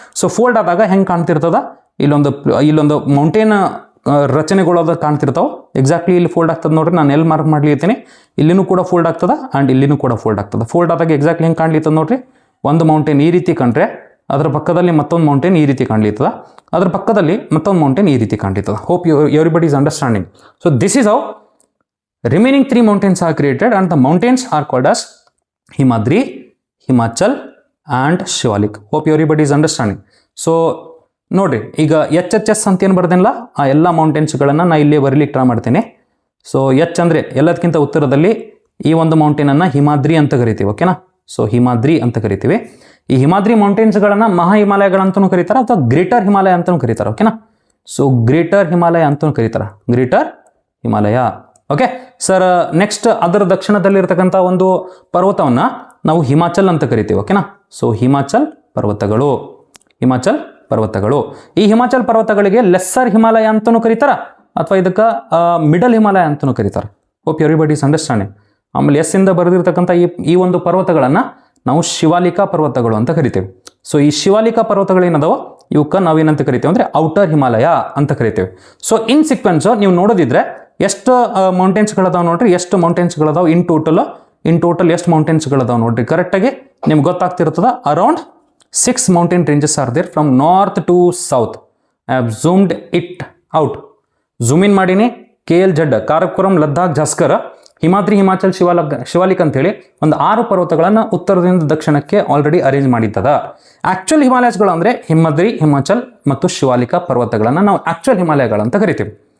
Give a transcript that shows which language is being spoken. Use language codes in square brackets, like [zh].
[kn] So fold ಆದಾಗ ಹೆಂಗೆ ಕಾಣ್ತಿರ್ತದ? ಇಲ್ಲೊಂದು ಮೌಂಟೇನ್ ರಚನೆಗಳು ಅದು ಕಾಣ್ತಿರ್ತಾವೆ. ಎಕ್ಸಾಕ್ಟ್ಲಿ ಇಲ್ಲಿ ಫೋಲ್ಡ್ ಆಗ್ತದೆ ನೋಡ್ರಿ. ನಾನು ಎಲ್ಲಿ ಮಾರ್ಕ್ ಮಾಡ್ಲಿರ್ತೀನಿ, ಇಲ್ಲಿನೂ ಕೂಡ ಫೋಲ್ಡ್ ಆಗ್ತದೆ ಆ್ಯಂಡ್ ಇಲ್ಲಿನೂ ಕೂಡ ಫೋಲ್ಡ್ ಆಗ್ತದೆ. ಫೋಲ್ಡ್ ಆದಾಗ ಎಕ್ಸಾಕ್ಟ್ಲಿ ಹೆಂಗೆ ಕಾಣ್ಲಿರ್ತದೆ ನೋಡ್ರಿ. ಒಂದು ಮೌಂಟೇನ್ ಈ ರೀತಿ ಕಂಡ್ರೆ ಅದರ ಪಕ್ಕದಲ್ಲಿ ಮತ್ತೊಂದು ಮೌಂಟೇನ್ ಈ ರೀತಿ ಕಾಣ್ಲಿರ್ತದ, ಅದರ ಪಕ್ಕದಲ್ಲಿ ಮತ್ತೊಂದು ಮೌಂಟೇನ್ ಈ ರೀತಿ ಕಾಣ್ಲಿರ್ತದ. [en] Hope everybody is understanding. So this is how remaining 3 mountains are created and the mountains are called as Himadri, Himachal and Shivalik. Hope everybody is understanding. [kn] So ನೋಡ್ರಿ, ಈಗ HHS ಅಂತ ಏನು ಬರ್ದೇನಿಲ್ಲ, ಆ ಎಲ್ಲ ಮೌಂಟೇನ್ಸ್ಗಳನ್ನು ನಾನು ಇಲ್ಲಿ ಬರೀಲಿಕ್ಕೆ ಟ್ರೈ ಮಾಡ್ತೀನಿ. ಸೊ ಎಚ್ ಅಂದರೆ ಎಲ್ಲದಕ್ಕಿಂತ ಉತ್ತರದಲ್ಲಿ ಈ ಒಂದು ಮೌಂಟೇನನ್ನು ಹಿಮಾದ್ರಿ ಅಂತ ಕರಿತೀವಿ. ಓಕೆನಾ. ಸೊ ಹಿಮಾದ್ರಿ ಅಂತ ಕರಿತೀವಿ. ಈ ಹಿಮಾದ್ರಿ ಮೌಂಟೇನ್ಸ್ಗಳನ್ನು ಮಹಾ ಹಿಮಾಲಯಗಳಂತಲೂ ಕರೀತಾರೆ ಅಥವಾ ಗ್ರೇಟರ್ ಹಿಮಾಲಯ ಅಂತಲೂ ಕರೀತಾರೆ. ಓಕೆನಾ. ಸೊ ಗ್ರೇಟರ್ ಹಿಮಾಲಯ ಅಂತಲೂ ಕರೀತಾರೆ, greater Himalaya. Okay sir. Next ಅದರ ದಕ್ಷಿಣದಲ್ಲಿರ್ತಕ್ಕಂಥ ಒಂದು ಪರ್ವತವನ್ನು ನಾವು ಹಿಮಾಚಲ್ ಅಂತ ಕರಿತೀವಿ. ಓಕೆನಾ. ಸೊ ಹಿಮಾಚಲ್ ಪರ್ವತಗಳು, ಹಿಮಾಚಲ್ ಪರ್ವತಗಳು. ಈ ಹಿಮಾಚಲ್ ಪರ್ವತಗಳಿಗೆ ಲೆಸ್ಸರ್ ಹಿಮಾಲಯ ಅಂತಲೂ ಕರೀತಾರೆ ಅಥವಾ ಇದಕ್ಕೆ ಮಿಡಲ್ ಹಿಮಾಲಯ ಅಂತಲೂ ಕರೀತಾರೆ. [en] Hope everybody is understanding. [kn] ಆಮೇಲೆ ಎಸ್ ಇಂದ ಬರೆದಿರ್ತಕ್ಕಂಥ ಈ ಒಂದು ಪರ್ವತಗಳನ್ನು ನಾವು ಶಿವಾಲಿಕಾ ಪರ್ವತಗಳು ಅಂತ ಕರಿತೀವಿ. ಸೊ ಈ ಶಿವಾಲಿಕಾ ಪರ್ವತಗಳು ಏನದಾವ ಇವಕ್ಕೆ ನಾವೇನಂತ ಕರಿತೀವಿ ಅಂದರೆ ಔಟರ್ ಹಿಮಾಲಯ ಅಂತ ಕರಿತೀವಿ. ಸೊ ಇನ್ ಸೀಕ್ವೆನ್ಸ್ ನೀವು ನೋಡೋದಿದ್ರೆ ಎಷ್ಟು ಮೌಂಟೇನ್ಸ್ಗಳದಾವೆ ನೋಡ್ರಿ, ಎಷ್ಟು ಮೌಂಟೇನ್ಸ್ಗಳದಾವೆ ಇನ್ ಟೋಟಲ್ ಎಷ್ಟು ಮೌಂಟೇನ್ಸ್ಗಳದಾವೆ ನೋಡ್ರಿ. ಕರೆಕ್ಟಾಗಿ ನಿಮ್ಗೆ ಗೊತ್ತಾಗ್ತಿರ್ತದ. [en] Around 6 mountain ranges are there from north to south. I have zoomed it out. [kn] Zoom in ಮಾಡೀನಿ. KLZ, ಕಾರಕೋರಂ, ಲದ್ದಾಖ್, ಜಾಸ್ಕರ್, ಹಿಮಾದ್ರಿ, ಹಿಮಾಚಲ್, ಶಿವಾಲಿಕ್ ಅಂತೇಳಿ ಒಂದು 6 ಪರ್ವತಗಳನ್ನು ಉತ್ತರದಿಂದ ದಕ್ಷಿಣಕ್ಕೆ ಆಲ್ರೆಡಿ ಅರೇಂಜ್ ಮಾಡಿದ್ದದ. ಆಕ್ಚುಲ್ ಹಿಮಾಲಯಸ್ಗಳು ಅಂದರೆ ಹಿಮಾದ್ರಿ, ಹಿಮಾಚಲ್ ಮತ್ತು ಶಿವಾಲಿಕಾ ಪರ್ವತಗಳನ್ನು ನಾವು ಆಕ್ಚುಲ್ ಹಿಮಾಲಯಗಳಂತ ಕರಿತೀವಿ.